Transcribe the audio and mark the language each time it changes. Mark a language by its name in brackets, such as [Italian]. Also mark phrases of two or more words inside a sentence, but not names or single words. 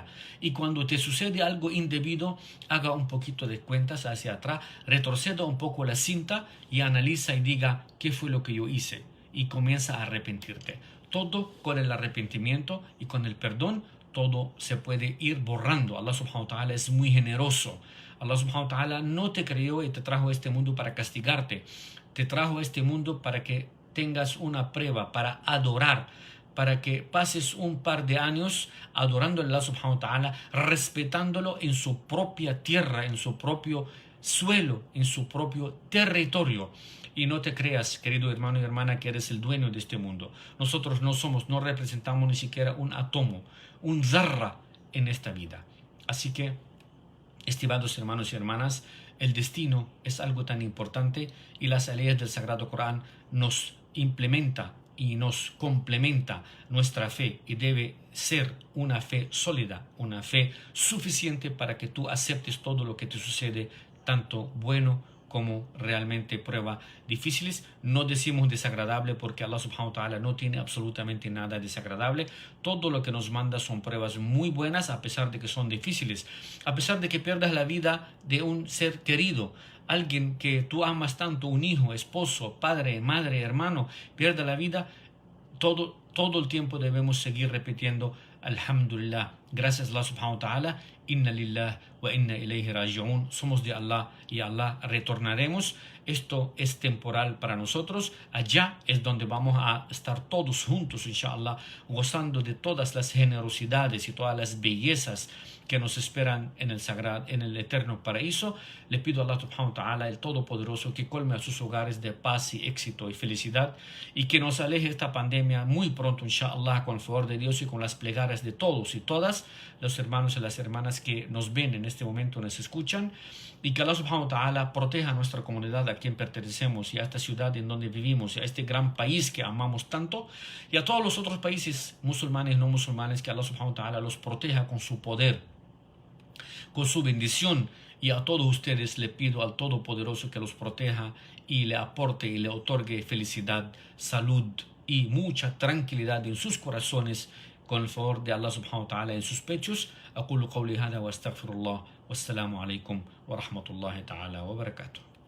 [Spanish] Y cuando te sucede algo indebido, haga un poquito de cuentas hacia atrás, retroceda un poco la cinta y analiza y diga qué fue lo que yo hice. Y comienza a arrepentirte. Todo con el arrepentimiento y con el perdón, todo se puede ir borrando. [Arabic] الله سبحانه وتعالى [Spanish] es muy generoso. [Arabic] الله سبحانه وتعالى [Spanish] no te creó y te trajo a este mundo para castigarte. Te trajo a este mundo para que tengas una prueba, para adorar, para que pases un par de años adorando a [Arabic] الله سبحانه وتعالى, [Spanish] respetándolo en su propia tierra, en su propio suelo, en su propio territorio. Y no te creas, querido hermano y hermana, que eres el dueño de este mundo. Nosotros no representamos ni siquiera un átomo, un zarra en esta vida. Así que, estimados hermanos y hermanas, el destino es algo tan importante y las leyes del Sagrado Corán nos implementa y nos complementa nuestra fe y debe ser una fe sólida, una fe suficiente para que tú aceptes todo lo que te sucede, tanto bueno como realmente pruebas difíciles. No decimos desagradable porque [Arabic] الله سبحانه وتعالى [Spanish] no tiene absolutamente nada desagradable. Todo lo que nos manda son pruebas muy buenas a pesar de que son difíciles. A pesar de que pierdas la vida de un ser querido, alguien que tú amas tanto, un hijo, esposo, padre, madre, hermano, pierda la vida, todo todo el tiempo debemos seguir repitiendo Alhamdulillah, gracias a [Arabic] الله سبحانه وتعالى, إنا لله وإنا إليه راجعون, [Spanish] somos de Allah y a Allah retornaremos. Esto es temporal para nosotros, allá es donde vamos a estar todos juntos, inshallah, gozando de todas las generosidades y todas las bellezas que nos esperan en el eterno paraíso. Le pido a [Arabic] الله سبحانه وتعالى, [Spanish] el Todopoderoso, que colme a sus hogares de paz y éxito y felicidad, y que nos aleje esta pandemia muy pronto, inshallah, con el favor de Dios y con las plegarias de todos y todas los hermanos y las hermanas que nos ven en este momento, nos escuchan, y que [Arabic] الله سبحانه وتعالى [Spanish] proteja a nuestra comunidad a quien pertenecemos y a esta ciudad en donde vivimos y a este gran país que amamos tanto, y a todos los otros países musulmanes y no musulmanes, que [Arabic] الله سبحانه وتعالى [Spanish] los proteja con su poder, con su bendición. Y a todos ustedes le pido al Todopoderoso que los proteja y le aporte y le otorgue felicidad, salud y mucha tranquilidad en sus corazones, con el favor de [Arabic] الله سبحانه وتعالى [Spanish] en sus pechos. [Arabic] أقول قولي هذا وأستغفر الله والسلام عليكم ورحمة الله تعالى وبركاته.